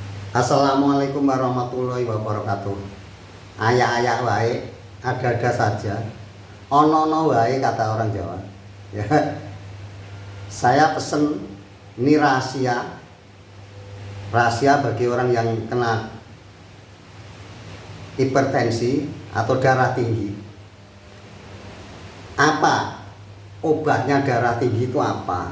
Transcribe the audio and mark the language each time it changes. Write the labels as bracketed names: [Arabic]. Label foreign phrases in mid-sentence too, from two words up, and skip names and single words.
[Arabic] السلام عليكم ورحمة الله وبركاته. [Sundanese] Ayak-ayak wae, [Indonesian] ada-ada saja. [Javanese] Ono-ono wae [Indonesian] kata orang Jawa. Ya. Saya pesen ini rahasia. Rahasia bagi orang yang kena hipertensi atau darah tinggi. Apa obatnya darah tinggi itu apa?